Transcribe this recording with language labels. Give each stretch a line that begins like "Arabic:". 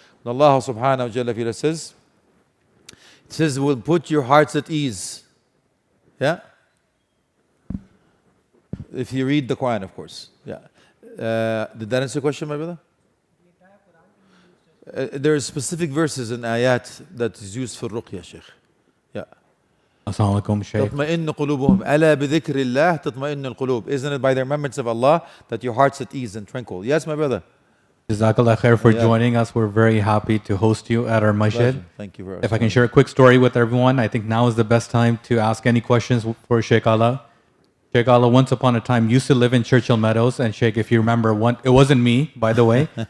English: And Allah subhanahu wa ta'ala says, it says, we'll put your hearts at ease. Yeah? If you read the Quran, of course. Yeah. Did that answer your question, my brother? There are specific verses in ayat that is used for ruqya, Sheikh. Yeah. Assalamu alaikum, Shaykh.
Arabic: تطمئن قلوبهم ألا بذكر الله تطمئن القلوب.
English: Isn't it by the remembrance of Allah that your heart's at ease and tranquil? Yes, my brother. Jazakallah khair for Yeah. joining us. We're very happy to host you at our masjid. Pleasure. Thank you very much. If I can share a quick story with everyone, I think now is the best time to ask any questions for Sheikh Alaa. Sheikh Alaa, once upon a time, used to live in Churchill Meadows. And Sheikh, if you remember, it wasn't me, by the way.